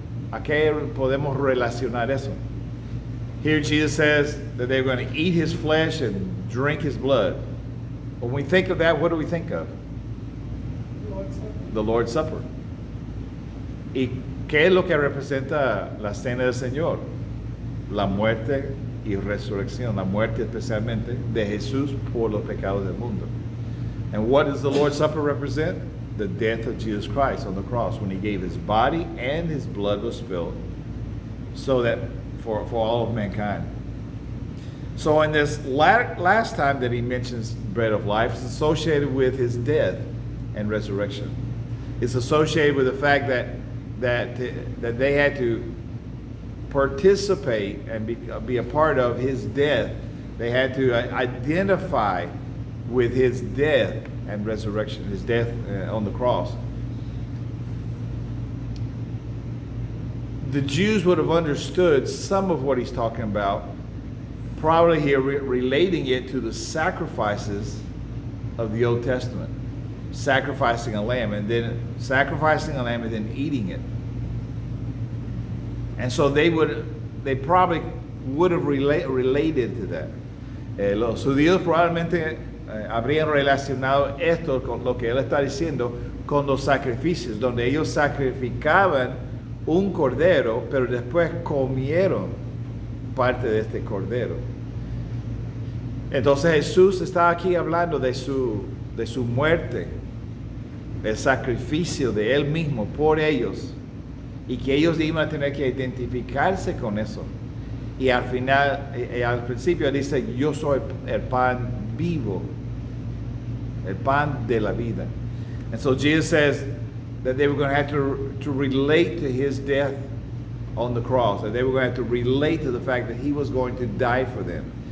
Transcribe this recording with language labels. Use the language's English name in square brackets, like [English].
[Spanish] ¿A qué podemos relacionar eso? [English] Here Jesus says that they're going to eat his flesh and drink his blood. When we think of that, what do we think of? The Lord's Supper. [Spanish] ¿Y qué es lo que representa la cena del Señor? La muerte y resurrección, la muerte especialmente de Jesús por los pecados del mundo. [English] And what does the Lord's Supper represent? The death of Jesus Christ on the cross, when he gave his body and his blood was spilled so that for all of mankind. So in this last time that he mentions bread of life, it's associated with his death and resurrection. It's associated with the fact that they had to participate and be a part of his death. They had to identify with his death and resurrection, his death on the cross. The Jews would have understood some of what he's talking about, probably here relating it to the sacrifices of the Old Testament. Sacrificing a lamb and then eating it. And so they probably would have related to that. [Spanish] Los judíos probablemente habrían relacionado esto con lo que él está diciendo con los sacrificios, donde ellos sacrificaban un cordero, pero después comieron parte de este cordero. Entonces Jesús está aquí hablando de su muerte, el sacrificio de él mismo por ellos, y que ellos iban a tener que identificarse con eso. Y al final, al principio dice, yo soy el pan vivo, el pan de la vida. [English] And so Jesus says that they were going to have to relate to his death on the cross, that they were going to have to relate to the fact that he was going to die for them.